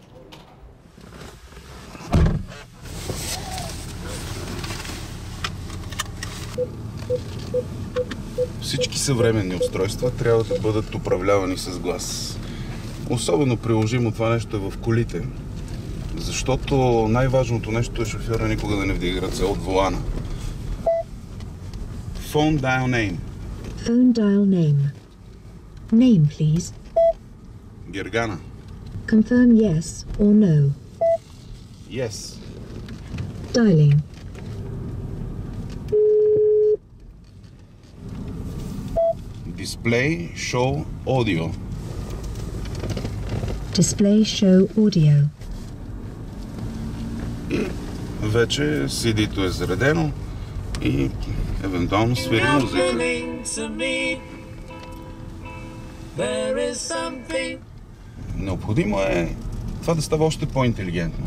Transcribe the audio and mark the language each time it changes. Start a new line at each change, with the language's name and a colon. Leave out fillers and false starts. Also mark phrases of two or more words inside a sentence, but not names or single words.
Bulgarian: Всички съвременни устройства трябва да бъдат управлявани с глас. Особено приложимо това нещо е в колите, защото най-важното нещо е шофьора никога да не вдига ръце от волана.
English: Phone dial name. Phone dial name. Name, please. Гергана. Confirm yes or no. Yes. Dialing. Display show audio. Display show audio.
Bulgarian: И вече CD-то е заредено и евентуално свири музика. Необходимо е това да става още по-интелигентно.